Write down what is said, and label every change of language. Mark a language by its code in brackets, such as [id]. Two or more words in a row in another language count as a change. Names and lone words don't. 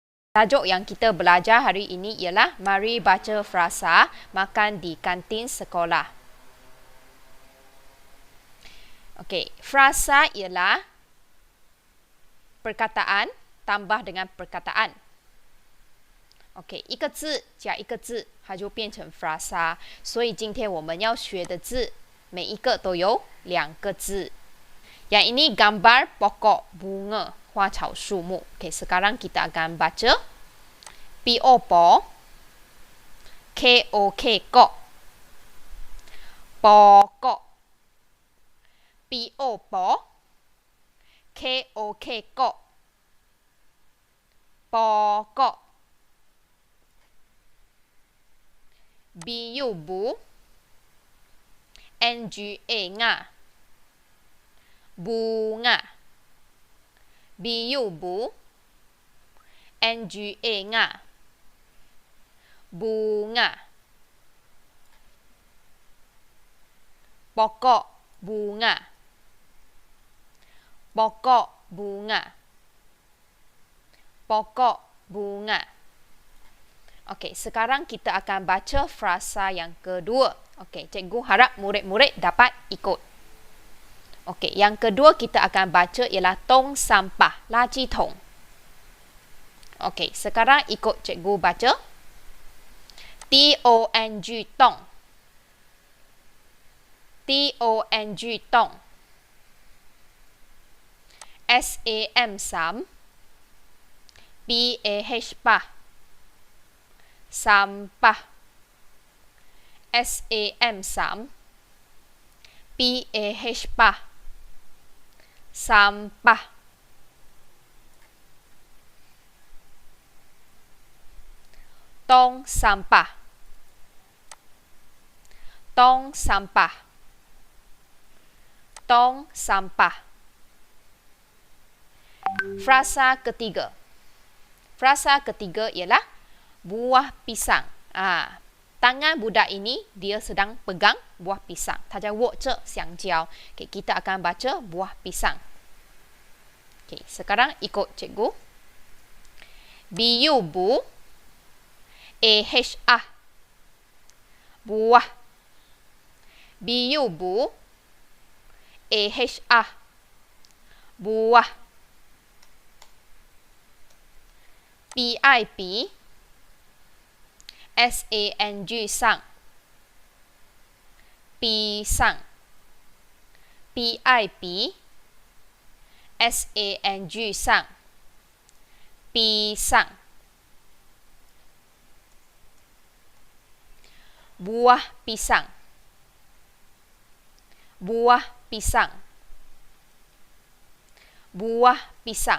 [ms] Tajuk yang kita belajar hari ini ialah mari baca frasa makan di kantin sekolah. Okey, frasa ialah perkataan tambah dengan perkataan. [zh] OK， 一个字加一个字，它就变成 frasa。所以今天我们要学的字，每一个都有2个字。 [ms] Yang ini gambar pokok bunga [zh] 花草树木。OK， [ms] sekarang kita akan baca P-O-Po K-O-K-Kok Pokok P-O-Po K-O-K-Kok Pokok B-U-Bu N-G-A-Nga Bunga B-U-Bu N-G-A-Nga Bunga Pokok bunga Pokok bunga Pokok bunga. Okey, sekarang kita akan baca frasa yang kedua. Okey, cikgu harap murid-murid dapat ikut. Okey, yang kedua kita akan baca ialah tong sampah, laci tong. Okey, sekarang ikut cikgu baca. T-O-N-G tong T-O-N-G tong S-A-M sam P-A-H pah sampah S-A-M sam P-A-H pah sampah tong sampah tong sampah tong sampah. Frasa ketiga. Frasa ketiga ialah buah pisang. Tangan budak ini dia sedang pegang buah pisang. [zh] 他在握着香蕉. [ms] Okay, kita akan baca buah pisang. Okay, sekarang ikut cikgu. B-U-Bu A-H-A buah B-U-Bu A-H-A buah P-I-P S-A-N-G sang pisang P-I-P S-A-N-G sang pisang buah pisang buah pisang buah pisang.